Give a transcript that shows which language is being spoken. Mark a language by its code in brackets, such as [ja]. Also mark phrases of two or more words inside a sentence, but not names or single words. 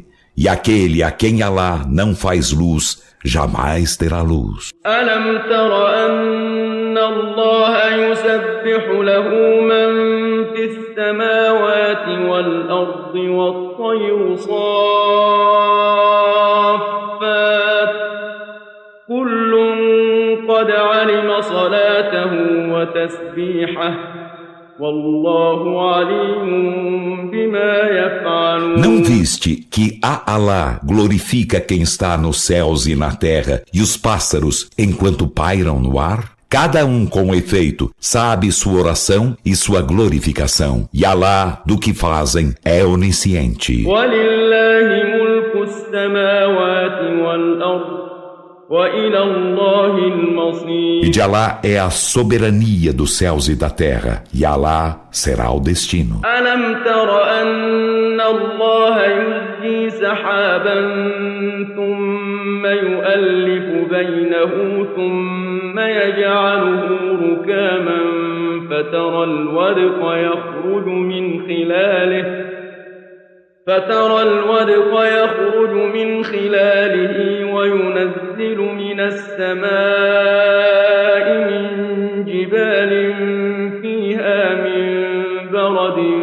[pt] E aquele a quem Allah não faz luz, jamais terá luz. [ar] ألم تر أن الله يسبح له من في السماوات والأرض والطير صافات كل قد علم صلاته وتسبيحه والله عليم بما يفعلون. [pt] Não viste que a Allah glorifica quem está nos céus e na terra e os pássaros enquanto pairam no ar? Cada um com efeito sabe sua oração e sua glorificação. E Allah, do que fazem, é onisciente. [ar] وَلِلَّهِ مُلْكُ السَّمَاوَاتِ وَالْأَرْضِ وَإِلَى اللَّهِ الْمَصِيرُ. [pt] E de Allah é a soberania dos céus e da terra. E Allah será o destino. [ar] أَلَمْ تَرَ أَنَّ اللَّهَ يُزْجِي سَحَابًا ثُمَّ يُؤَلِّفُ بَيْنَهُ ثُمَّ يَجْعَلُهُ رُكَامًا فَتَرَى الْوَدْقَ يَخْرُجُ مِنْ خِلَالِهِ وَيُنَزِّلُ مِنَ السَّمَاءِ مِنْ جِبَالٍ فِيهَا مِنْ بَرَدٍ